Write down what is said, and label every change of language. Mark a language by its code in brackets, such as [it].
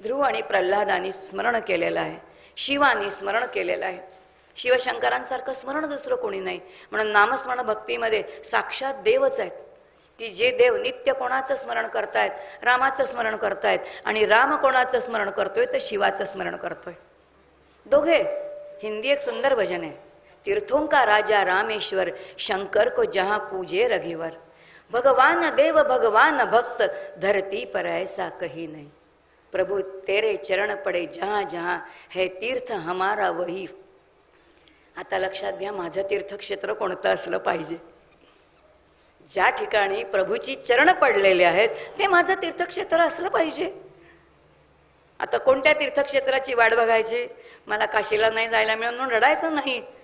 [mr] ध्रुव आणि प्रल्हादानी स्मरण केलेलं आहे, शिवानी स्मरण केलेलं आहे. शिवशंकरांसारखं स्मरण दुसरं कोणी नाही. म्हणून नामस्मरण भक्तीमध्ये साक्षात देवच आहेत की जे देव नित्य कोणाचं स्मरण करतायत? रामाचं स्मरण करतायत. आणि राम कोणाचं स्मरण करतोय? तर शिवाचं स्मरण करतोय. दोघे. हिंदी एक सुंदर भजन आहे, [hi] तीर्थों का राजा रामेश्वर, शंकर को जहाँ पूजे रघुवर, भगवान देव भगवान भक्त, धरती पर ऐसा कहीं नहीं, प्रभु तेरे चरण पडे जहाँ जहाँ, है तीर्थ हमारा वही. [mr] आता लक्षात घ्या, माझं तीर्थक्षेत्र कोणतं असलं पाहिजे? ज्या ठिकाणी प्रभूची चरण पडलेले आहेत ते माझं तीर्थक्षेत्र असलं पाहिजे. आता कोणत्या तीर्थक्षेत्राची वाट बघायची? मला काशीला नाही जायला मिळून म्हणून रडायचं नाही.